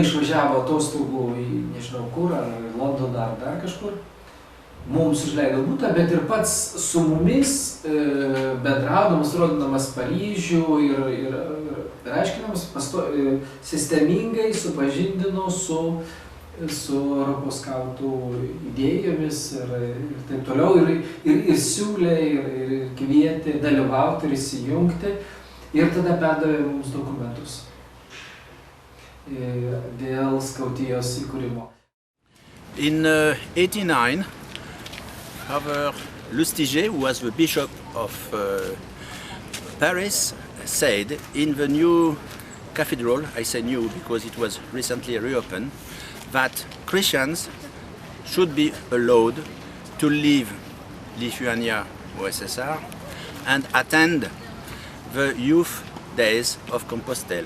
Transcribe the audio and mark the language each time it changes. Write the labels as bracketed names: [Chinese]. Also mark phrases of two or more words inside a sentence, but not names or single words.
[Lithuanian] išvažiavo atostogų į nežinau kur, ar Londoną, ar dar kažkur, mums užleido butą, bet ir pats su mumis bendraudamas, rodydamas Paryžių ir aiškinamas, sistemingai supažindino su Europos skautų idėjomis ir taip toliau, ir siūlė, ir kvietė dalyvauti ir įsijungti. Ir tada perdavė mums dokumentus dėl skautijos įkūrimo. [English] In 89, Father Lustiger, who was the Bishop of Paris, said in the new cathedral, I say new because it was recently reopened, that Christians should be allowed to leave Lithuania or USSR and attend the youth days of Compostela.